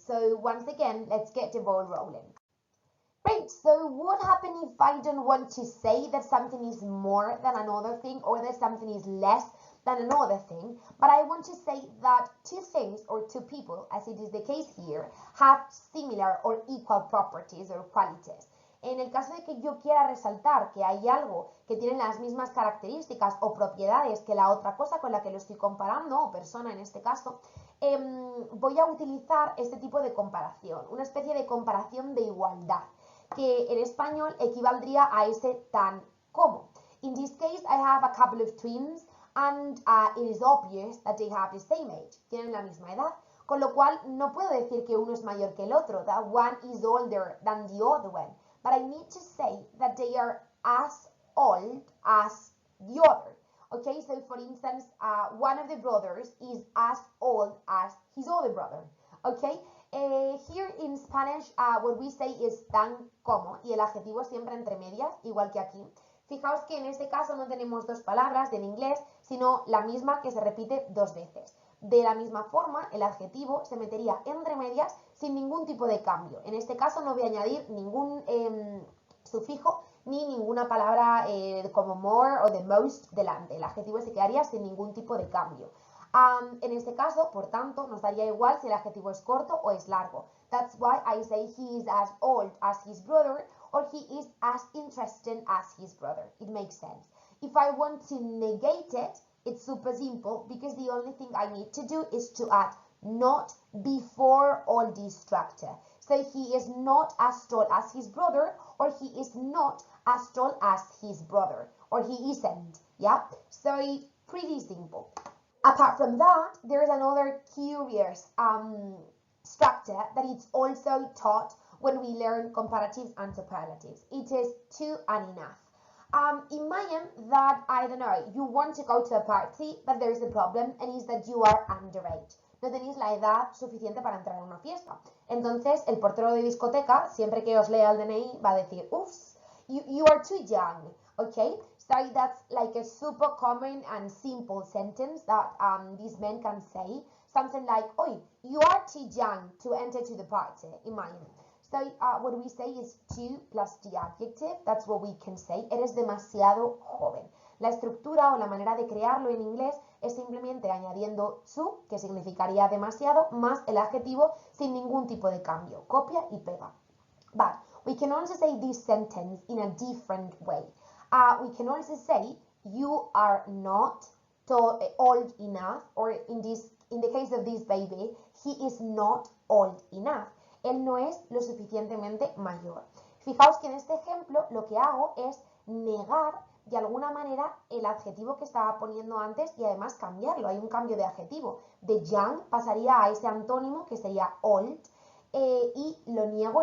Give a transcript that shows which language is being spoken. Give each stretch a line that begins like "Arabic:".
English: So once again, let's get the ball rolling. Great, so what happens if I don't want to say that something is more than another thing or that something is less than another thing, but I want to say that two things or two people, as it is the case here, have similar or equal properties or qualities.
Spanish: En el caso de que yo quiera resaltar que hay algo que tiene las mismas características o propiedades que la otra cosa con la que lo estoy comparando, o persona en este caso, voy a utilizar este tipo de comparación, una especie de comparación de igualdad, que en español equivaldría a ese tan como.
English: In this case, I have a couple of twins and it is obvious that they have the same age,
Spanish: tienen la misma edad, con lo cual no puedo decir que uno es mayor que el otro,
English: that one is older than the other one. But I need to say that they are as old as the other. Okay, so for instance, one of the brothers is as old as his other brother. Okay, here in Spanish, what we say is tan como,
Spanish: y el adjetivo siempre entre medias, igual que aquí. Fijaos que en este caso no tenemos dos palabras en inglés, sino la misma que se repite dos veces. De la misma forma, el adjetivo se metería entre medias sin ningún tipo de cambio. En este caso no voy a añadir ningún sufijo ni ninguna palabra como more o the most delante. El adjetivo se quedaría sin ningún tipo de cambio. En este caso, por tanto, nos daría igual si el adjetivo es corto o es largo.
English: That's why I say he is as old as his brother or he is as interested as his brother. It makes sense. If I want to negate it, it's super simple because the only thing I need to do is to add not before all this structure. So he is not as tall as his brother, or he is not as tall as his brother, or he isn't. Yeah, so pretty simple. Apart from that, there is another curious structure that is also taught when we learn comparatives and superlatives. It is to and enough. Imagine that, I don't know, you want to go to a party, but there is a problem, and is that you are underage.
Spanish: No tenéis la edad suficiente para entrar a una fiesta. Entonces, el portero de discoteca, siempre que os lea el DNI, va a decir,
English: oops, you are too young, okay? So that's like a super common and simple sentence that these men can say. Something like, oi, you are too young to enter to the party, imagine. So what we say is to plus the adjective, that's what we can say.
Spanish: Eres demasiado joven. La estructura o la manera de crearlo en inglés es simplemente añadiendo to, que significaría demasiado, más el adjetivo sin ningún tipo de cambio. Copia y pega.
English: But we can also say this sentence in a different way. We can also say you are not old enough, or in the case of this baby, he is not old enough.
Spanish: Él no es lo suficientemente mayor. Fijaos que en este ejemplo lo que hago es negar de alguna manera el adjetivo que estaba poniendo antes y además cambiarlo. Hay un cambio de adjetivo. De young pasaría a ese antónimo que sería old y lo niego.